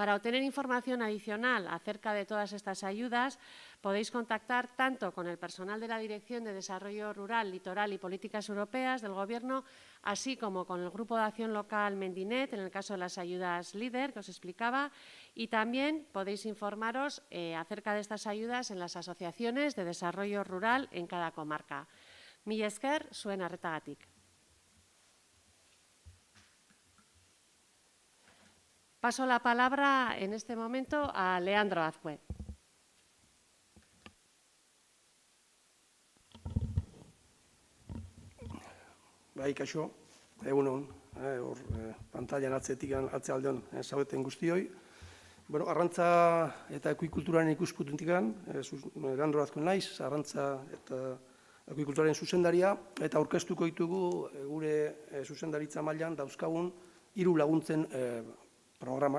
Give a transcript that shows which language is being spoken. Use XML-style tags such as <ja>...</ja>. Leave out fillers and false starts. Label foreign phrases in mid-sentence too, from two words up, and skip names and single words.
<es>Para obtener información adicional acerca de todas estas ayudas, podéis contactar tanto con el personal de la Dirección de Desarrollo Rural, Litoral y Políticas Europeas del Gobierno, así como con el Grupo de Acción Local Mendinet, en el caso de las ayudas LEADER, que os explicaba, y también podéis informaros acerca de estas ayudas en las asociaciones de desarrollo rural en cada comarca.</es> <eu>Mila esker, zuen arretagatik.</eu> <es>Paso la palabra en este momento a Leandro Azcue.</es> <eu>Bai, kaixo, egunon, pantailan atzealdean zaudeten guztioi. Bueno, arrantza eta akuikulturaren ikuspuntutik, Leandro Azkue naiz, arrantza eta akuikulturaren zuzendaria, eta aurkeztuko ditugu gure zuzendaritza mailan dauzkagun 3 laguntzen programak.</eu>